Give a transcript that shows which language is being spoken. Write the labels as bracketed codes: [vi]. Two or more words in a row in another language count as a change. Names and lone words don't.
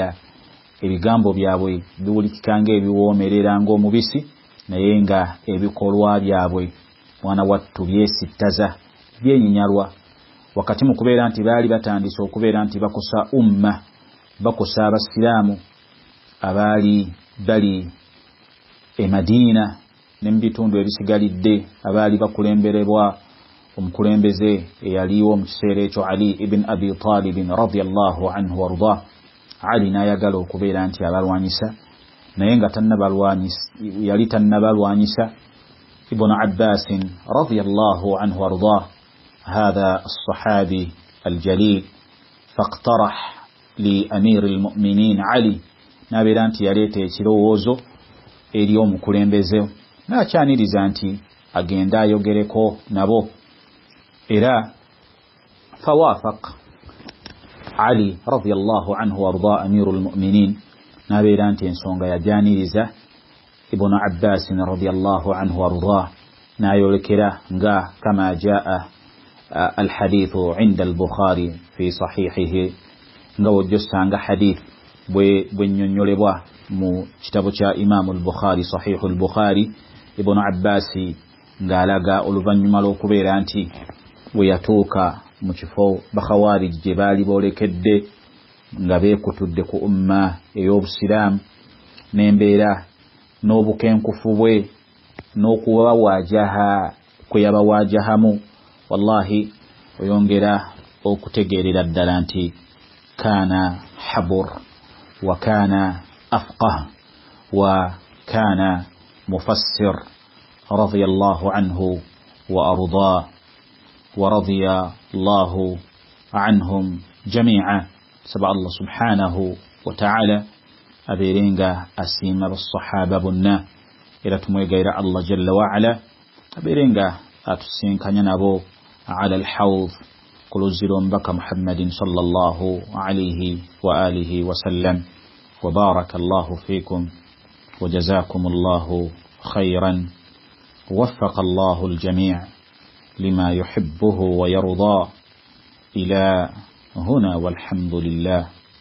[lg] alfi'la ebigambo byabwe biwulikika ng'ebiwoomerera ng'omubisi naye nga ebikolwa byabwe mwana wattu byesittaza byenyinyalwa wakati mu kubeera nti baali batandise okubeera nti bakosa umma bakosa abasiraamu abaali bali e Madiina ne mu bitundu ebisigalidde abaali bakulemberebwa omukulembeze eyaliwo mu kiseera ekyo Ali ibn Abi Talib [ar] رضي الله عنه وأرضاه. [lg] Ali n'ayagala okubeera nti abalwanyisa naye nga yali tannabalwanyisa Ibn Abbas [ar] رضي الله عنه وأرضاه هذا الصحابي الجليل فاقترح لأمير المؤمنين علي [lg] nabeera nti yaleeta ekirowoozo eri omukulembeze n'akyaniriza nti agenda ayogereko nabo era [ar] فوافق علي رضي الله عنه وأرضاه أمير المؤمنين [lg] nabeera nti ensonga yajyaniriza Ibn Abbas [ar] رضي الله عنه وأرضاه [lg] nayolekera nga [ar] كما جاء الحديث عند البخاري في صحيحه [lg] ngawo josanga hadith bwe nnyonnolebwa mu kitabo kya Imam al-Bukhari Sahih al-Bukhari Ibn Abbas ngalaga oluvannyuma lw'okubeera nti bwe yatuuka mu kifo bakhawarij gye baali boolekedde nga beekutudde ku umma ey'obusiraamu n'embeera n'obukenkufu bwe n'okubawaajaha kwe yabawaajahamu wallahi oyongera okutegeerera ddala nti [ar] كان حبر وكان أفقه وكان مفسر رضي الله عنه وأرضاه ورضي الله عنهم جميعا saba الله سبحانه وتعالى [lg] abeerenga asiima basahaba bonna era tumwegaira [ar] الله جل وعلا [lg] abeerenga atusinkanya nabo [ar] على الحوض كلوزيرون بك محمد صلى الله عليه وآله وسلم وبارك الله فيكم وجزاكم الله خيرا ووفق الله الجميع لما يحبه ويرضى إلى هنا والحمد لله.